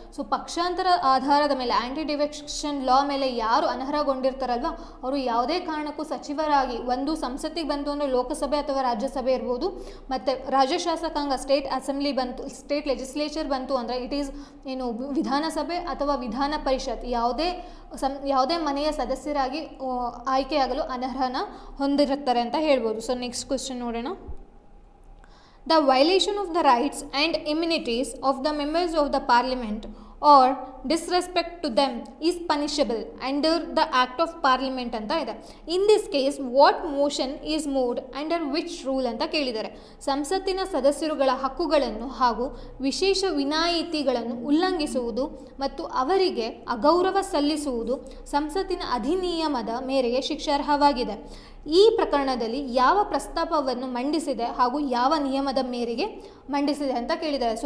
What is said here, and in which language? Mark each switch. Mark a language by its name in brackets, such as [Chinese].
[Kannada] So ಪಕ್ಷಾಂತರ ಆಧಾರದ ಮೇಲೆ ಆ್ಯಂಟಿ ಡಿಫೆಕ್ಷನ್ ಲಾ ಮೇಲೆ ಯಾರು ಅನರ್ಹಗೊಂಡಿರ್ತಾರಲ್ವ ಅವರು ಯಾವುದೇ ಕಾರಣಕ್ಕೂ ಸಚಿವರಾಗಿ ಒಂದು ಸಂಸತ್ತಿಗೆ ಬಂತು ಅಂದರೆ ಲೋಕಸಭೆ ಅಥವಾ ರಾಜ್ಯಸಭೆ ಇರ್ಬೋದು, ಮತ್ತು ರಾಜ್ಯ ಶಾಸಕಾಂಗ ಸ್ಟೇಟ್ ಅಸೆಂಬ್ಲಿ ಬಂತು, ಸ್ಟೇಟ್ ಲೆಜಿಸ್ಲೇಚರ್ ಬಂತು ಅಂದರೆ [English] it is [Kannada] ಏನು ವಿಧಾನಸಭೆ ಅಥವಾ ವಿಧಾನ ಪರಿಷತ್ ಯಾವುದೇ ಮನೆಯ ಸದಸ್ಯರಾಗಿ ಆಯ್ಕೆಯಾಗಲು ಅನರ್ಹನ ಹೊಂದಿರುತ್ತಾರೆ ಅಂತ ಹೇಳ್ಬೋದು. ಸೊ [English] next question [Kannada] ನೋಡೋಣ. [English] The violation of the rights and immunities of the members of the parliament or disrespect to them is punishable under the act of parliament [Kannada] ಅಂತ ಇದೆ. [English] In this case what motion is moved under which rule [Kannada] ಅಂತ ಕೇಳಿದ್ದಾರೆ. ಸಂಸತ್ತಿನ ಸದಸ್ಯರುಗಳ ಹಕ್ಕುಗಳನ್ನು ಹಾಗೂ ವಿಶೇಷ ವಿನಾಯಿತಿಗಳನ್ನು ಉಲ್ಲಂಘಿಸುವುದು ಮತ್ತು ಅವರಿಗೆ ಅಗೌರವ ಸಲ್ಲಿಸುವುದು ಸಂಸತ್ತಿನ ಅಧಿನಿಯಮದ ಮೇರೆಗೆ ಶಿಕ್ಷಾರ್ಹವಾಗಿದೆ. ಈ ಪ್ರಕರಣದಲ್ಲಿ ಯಾವ ಪ್ರಸ್ತಾಪವನ್ನು ಮಂಡಿಸಿದೆ ಹಾಗೂ ಯಾವ ನಿಯಮದ ಮೇರೆಗೆ ಮಂಡಿಸಿದೆ ಅಂತ ಕೇಳಿದ್ದಾರೆ.